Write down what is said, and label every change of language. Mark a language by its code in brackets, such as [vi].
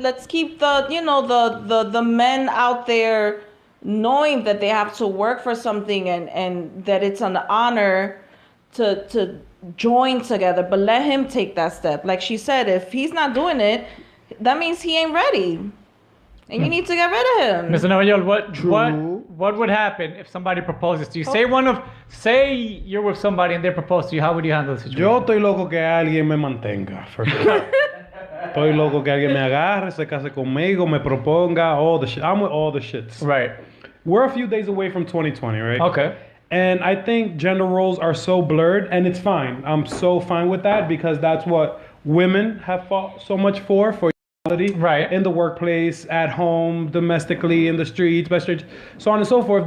[en] Let's keep the men out there knowing that they have to work for something and that it's an honor to join together. But let him take that step. Like she said, if he's not doing it, that means he ain't ready. And you need to get rid of him. Mr. Nuevayol, what would happen if somebody proposes to you? Say you're with somebody and they propose to you. How would you handle the situation? [es] Yo estoy loco que alguien me mantenga. [en] first of all. [es] Estoy loco que alguien me agarre, se case conmigo, me proponga, [en] all the shit. I'm with all the shits. Right. We're a few days away from 2020, right? Okay. And I think gender roles are so blurred, and it's fine. I'm so fine with that because that's what women have fought so much for equality, Right. in the workplace, at home, domestically, in the streets, by streets, so on and so forth.